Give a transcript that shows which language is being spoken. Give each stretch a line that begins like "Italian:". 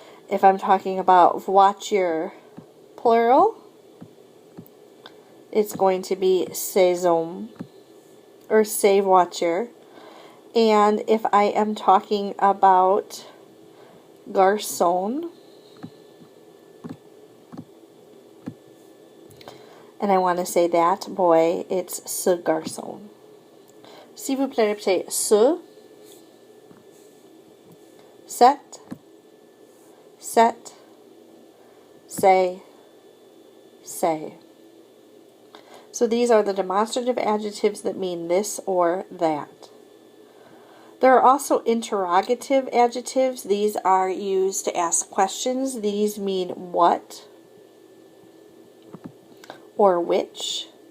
English: If I'm talking about voiture plural, it's going to be ces hommes, or ces voitures. And if I am talking about garçon, and I want to say that boy, it's ce garçon.
French: S'il vous plaît, répétez ce, set, set, say, say.
English: So these are the demonstrative adjectives that mean this or that. There are also interrogative adjectives. These are used to ask questions. These mean what or which.